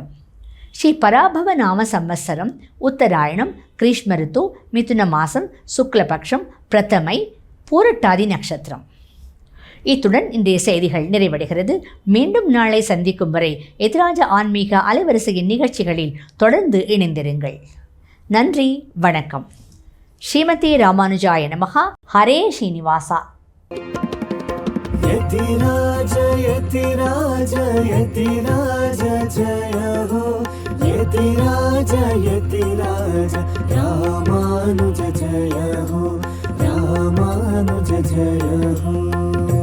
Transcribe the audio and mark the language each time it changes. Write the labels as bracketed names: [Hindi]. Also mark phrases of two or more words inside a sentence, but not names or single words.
[Tamil] ஸ்ரீ பராபவ நாம சம்வத்சரம் உத்தராயணம் கிரீஷ்ம ரித்து மிதுன மாசம் சுக்லபக்ஷம் பிரதமை பூரட்டாதி நட்சத்திரம். இத்துடன் இன்றைய செய்திகள் நிறைவடைகிறது. மீண்டும் நாளை சந்திக்கும் வரை எத்ராஜா ஆன்மீக அலைவரிசையின் நிகழ்ச்சிகளில் தொடர்ந்து இணைந்திருங்கள். நன்றி, வணக்கம். [Sanskrit] श्रीमते रामानुजाय नमः. [Tamil] ஹரே ஸ்ரீனிவாசா. [Hindi] यतिराज यतिराज यतिराज जय हो, यतिराज यतिराज रामानुज जय हो, रामानुज जय हो.